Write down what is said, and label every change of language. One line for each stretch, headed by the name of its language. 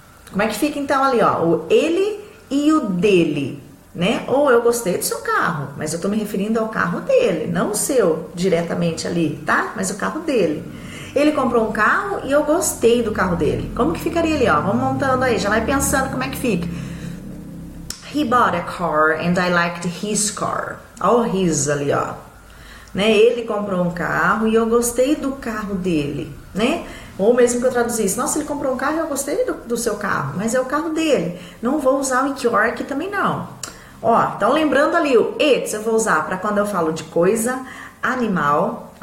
Portuguese: Como é que fica então ali, ó, o ele e o dele, né? Ou eu gostei do seu carro, mas eu tô me referindo ao carro dele, não o seu diretamente ali, tá? Mas o carro dele. Ele comprou um carro e eu gostei do carro dele. Como que ficaria ali, ó? Vamos montando aí, já vai pensando como é que fica.
English: He bought a car and I liked his car.
Portuguese: Ó o his ali, ó. Né? Ele comprou um carro e eu gostei do carro dele, né? Ou mesmo que eu traduzisse, nossa, ele comprou um carro e eu gostei do seu carro, mas é o carro dele. Não vou usar o your aqui também não. Ó, então lembrando ali o it's eu vou usar para quando eu falo de coisa, animal.